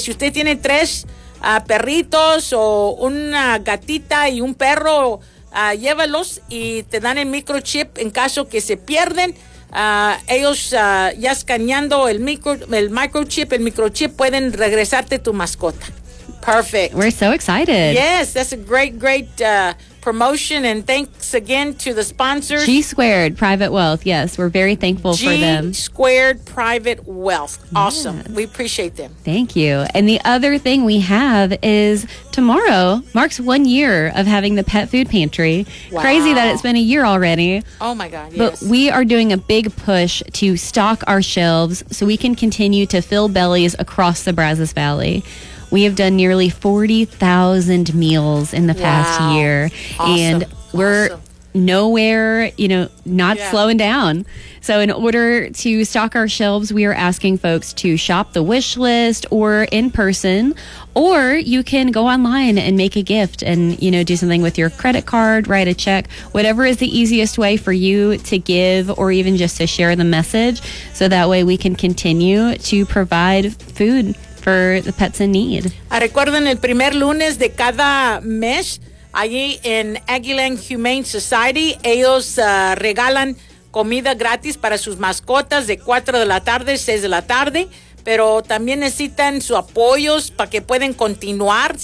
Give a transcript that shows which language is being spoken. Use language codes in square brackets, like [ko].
[es] Si usted tiene 3 perritos o una gatita y un perro, llévalos y te dan el microchip en caso que se pierden. Ellos ya escaneando el microchip pueden regresarte tu mascota. [en] Perfect. We're so excited. Yes, that's a great promotion, and thanks again to the sponsors. G-Squared Private Wealth. Yes, we're very thankful for them. G-Squared Private Wealth. Awesome. Yes. We appreciate them. Thank you. And the other thing we have is tomorrow marks 1 year of having the pet food pantry. Wow. Crazy that it's been a year already. Oh my God, yes. But we are doing a big push to stock our shelves so we can continue to fill bellies across the Brazos Valley. We have done nearly 40,000 meals in the past year. Awesome. And we're nowhere, you know, not slowing down. So in order to stock our shelves, we are asking folks to shop the wish list or in person, or you can go online and make a gift and, you know, do something with your credit card, write a check, whatever is the easiest way for you to give or even just to share the message. So that way we can continue to provide food for the pets in need. [es] Recuerden el primer lunes de cada mes, allí en Aggieland Humane Society, ellos regalan comida gratis para sus mascotas de 4 de la tarde, 6 de la tarde, pero también necesitan su apoyo para que puedan continuar.